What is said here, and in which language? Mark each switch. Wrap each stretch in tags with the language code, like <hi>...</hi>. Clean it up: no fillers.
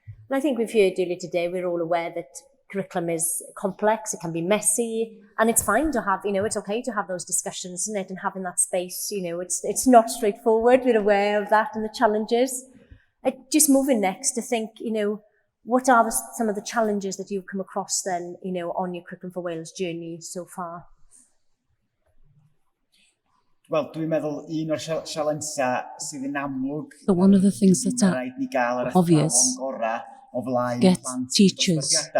<en>And I think we've heard earlier today, we're all aware that curriculum is complex, it can be messy, and it's fine to have, it's okay to have those discussions, isn't it? And having that space, it's not straightforward, we're aware of that and the challenges. Just moving next to think, what are some of the challenges that you've come across then, on your Curriculum for Wales journey so far?</en> <cy>Wel, dwi'n meddwl un o'r sialensau sydd yn amlwg.</cy> <en>So one of the things that are obvious, get teachers,</en>